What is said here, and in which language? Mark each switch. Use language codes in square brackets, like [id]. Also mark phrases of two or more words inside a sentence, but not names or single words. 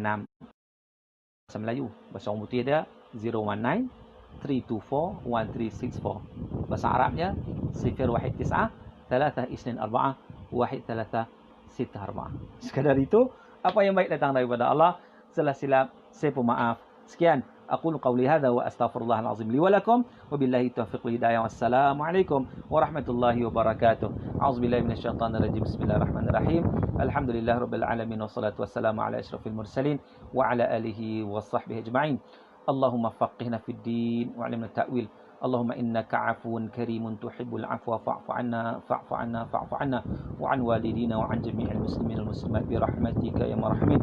[ms] Bahasa Melayu. Bahasa orang putih dia 019 324 1364. Bahasa Arabnya 019 324 1364. Sekadar itu. Apa yang baik datang daripada Allah. Salah silap, saya pun maaf. Sekian. [ar] أقول قولي هذا وأستغفر الله العظيم لي ولكم. وبالله التوفيق والهداية. والسلام عليكم ورحمة الله وبركاته. أعوذ بالله من الشيطان الرجيم. بسم الله الرحمن الرحيم. الحمد لله رب العالمين والصلاة والسلام على أشرف المرسلين وعلى آله وصحبه أجمعين. اللهم فقهنا في الدين وعلمنا التأويل. اللهم إنك عفو كريم تحب العفو فاعف عنا وعن والدينا وعن جميع المسلمين والمسلمات برحمتك يا مرحمين.